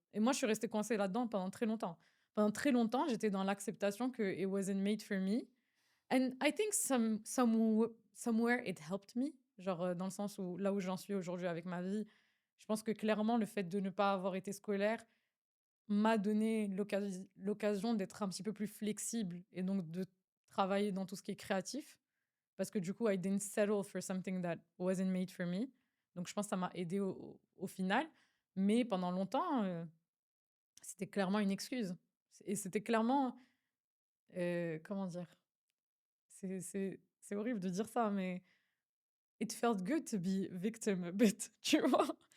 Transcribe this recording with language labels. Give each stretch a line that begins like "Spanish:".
French: Et moi, je suis restée coincée là-dedans pendant très longtemps. Pendant très longtemps, j'étais dans l'acceptation que
English: it wasn't made for me. And I think somewhere it helped me.
French: Genre, dans le sens où là où j'en suis aujourd'hui avec ma vie, je pense que clairement le fait de ne pas avoir été scolaire m'a donné l'occasion d'être un petit peu plus flexible et donc de travailler dans tout ce qui est créatif. Parce que du coup,
English: I didn't settle for something that wasn't made for me.
French: Donc je pense que ça m'a aidé au final. Mais pendant longtemps, c'était clairement une excuse. Et c'était clairement, comment dire? C'est horrible de dire ça, mais
English: it felt good to be victim a bit,
French: tu vois?